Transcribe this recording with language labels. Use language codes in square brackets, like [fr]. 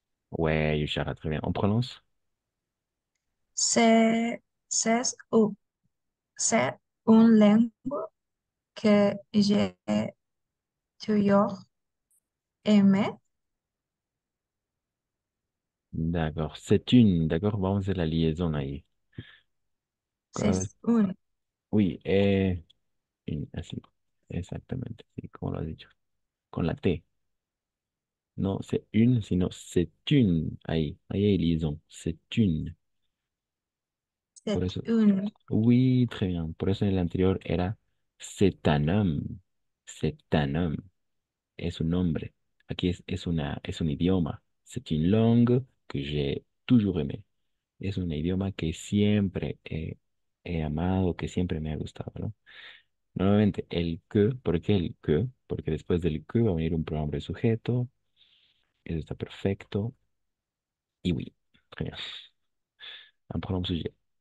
[fr] Ouais, Yushara, très bien. On prononce? c'est ou c'est une langue que j'ai toujours aimé. D'accord. C'est une. [es] D'accord, vamos a hacer la liaison ahí. C'est une. Oui, así. Exactamente, sí, como lo has dicho. Con la T. [fr] No, c'est une, sino c'est une. [es] Ahí hay liaison. [fr] C'est une. [es] Por [fr] C'est [es] eso. [fr] une. Oui, très bien. [es] Por eso en el anterior era [fr] c'est un homme. C'est un homme. [es] Es un nombre. Aquí es un idioma. [fr] C'est une langue que j'ai toujours aimé. [es] Es un idioma que siempre he amado, que siempre me ha gustado, ¿no? Nuevamente, el que, ¿por qué el que? Porque después del que va a venir un pronombre sujeto. Eso está perfecto. [fr] Y oui, très bien. Un pronombre sujet.